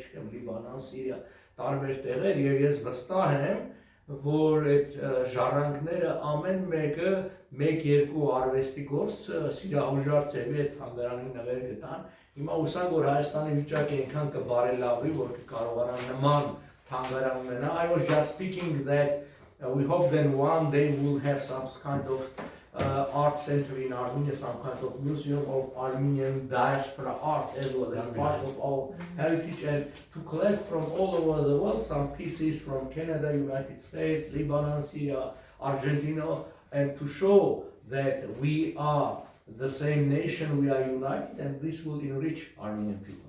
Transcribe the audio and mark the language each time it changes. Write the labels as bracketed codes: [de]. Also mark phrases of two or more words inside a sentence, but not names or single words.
[hy] չգիտեմ, Լիբանան, Սիրիա, տարբեր տեղեր, եւ ես վստահ եմ, որ այդ ժառանգները ամեն մեկը 1-2 արվեստի գործ սիրահուժար ծեվի այդ թանգարանի նվեր գտան։ Հիմա ուսանք, որ Հայաստանի վիճակը այնքան կբարելավի, որ կկարողանան նման թանգարան ունենա։ [en] I was just speaking that we hope then one day we'll have some kind of art center in Armenia, some kind of museum of Armenian diaspora art as well as part of our heritage, and to collect from all over the world some pieces from Canada, United States, Lebanon, Syria, Argentina, and to show that we are the same nation, we are united, and this will enrich Armenian people.